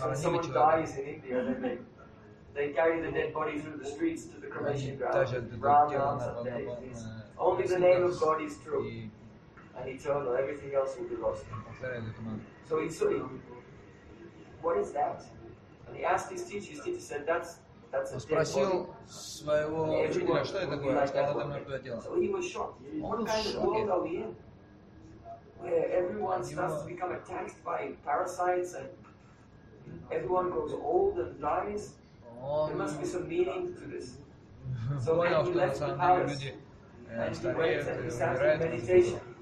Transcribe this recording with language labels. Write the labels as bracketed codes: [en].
[en] someone dies in India, they carry the dead body through the streets to the cremation ground. Only the name of God is true. And eternal, everything else will be lost. So he saw, what is that? And he asked his teacher said, that's a dead body. [ru] Спросил своего учителя, что это такое, что это мертвое тело. [en] So he was shocked. What kind of world are we in? Where everyone starts to become attacked by parasites and everyone grows old and dies. There must be some meaning to this. So then he left the palace and he went and he sat in meditation.